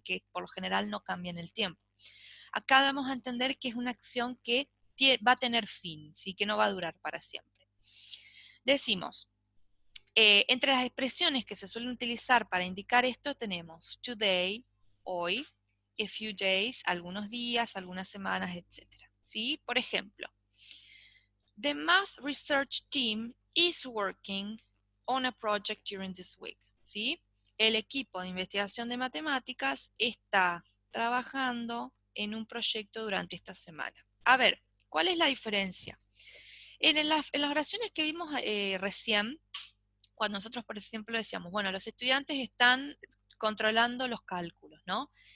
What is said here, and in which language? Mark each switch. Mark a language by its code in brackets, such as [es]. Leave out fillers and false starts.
[es] Que por lo general no cambia en el tiempo. Acá damos a entender que es una acción que va a tener fin, ¿sí? Que no va a durar para siempre. Decimos, entre las expresiones que se suelen utilizar para indicar esto tenemos today, hoy, a few days, algunos días, algunas semanas, etc. ¿Sí? Por ejemplo, [en] the math research team is working on a project during this week. [es] ¿Sí? El equipo de investigación de matemáticas está trabajando en un proyecto durante esta semana. A ver, ¿cuál es la diferencia? En las oraciones que vimos recién, cuando nosotros, por ejemplo, decíamos, bueno, los estudiantes están controlando los cálculos, ¿no?